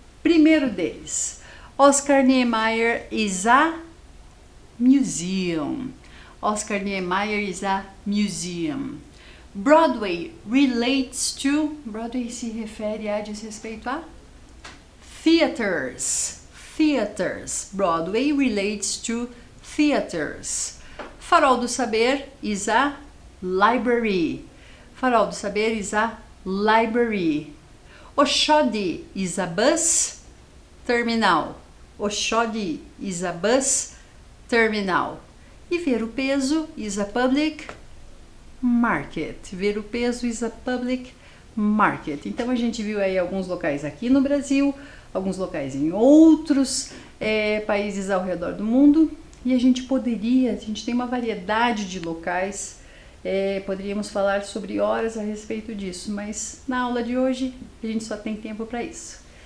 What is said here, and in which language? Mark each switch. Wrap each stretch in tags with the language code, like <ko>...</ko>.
<pt>Primeiro deles,</pt> <en>Oscar Niemeyer is a museum. Oscar Niemeyer is a museum. Broadway relates to...</en> <pt>Broadway se refere a, diz respeito a...</pt> <en>theaters. Theaters. Broadway relates to theaters. Farol do Saber is a library. Farol do Saber is a library. Oshodi is a bus terminal. Oshodi is a bus terminal. E Ver o Peso is a public market. Ver o Peso is a public market.</en> <pt>Então a gente viu aí alguns locais aqui no Brasil, alguns locais em outros países ao redor do mundo. E a gente tem uma variedade de locais. Poderíamos falar sobre horas a respeito disso, mas na aula de hoje a gente só tem tempo para isso.</pt>